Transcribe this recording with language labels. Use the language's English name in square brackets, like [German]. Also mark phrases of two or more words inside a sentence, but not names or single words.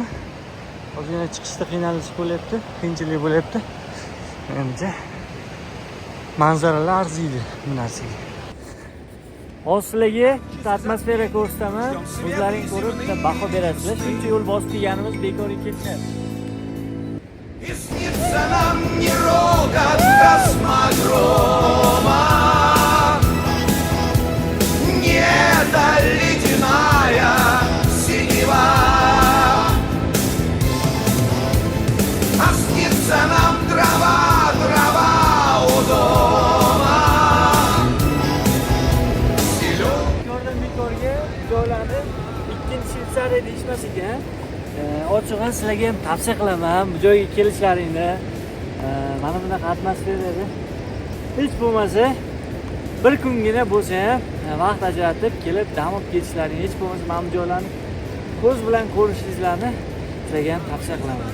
[Uzbek] Ozgina chiqishda qiynalish bo'lyapti, qiyinchilik bo'lyapti. Menimcha manzaralar arziydi bu narsaga. Hozir sizlarga atmosfera ko'rsataman. O'zlaring ko'rib baho berasizlar. Shuncha yo'l bosib kelganimiz bekorga ketmaydi. [Russian] Снится нам не рокот космодрома, не ледяная синева, а снится нам трава у дома. [Uzbek] Bekorga joylarni ikkinchi Shvetsariya deyishmas ekan. Ochig'i sizlarga ham tavsiya qilaman bu joyga kelishlaringni. Mana bunaqa atmosferada hech bo'lmasa bir kungina bo'lsa ham vaqt ajratib kelib dam olib ketishlaring, hech bo'lmasa mana bu joylarni ko'z bilan ko'rishingizni sizlarga ham tavsiya qilaman.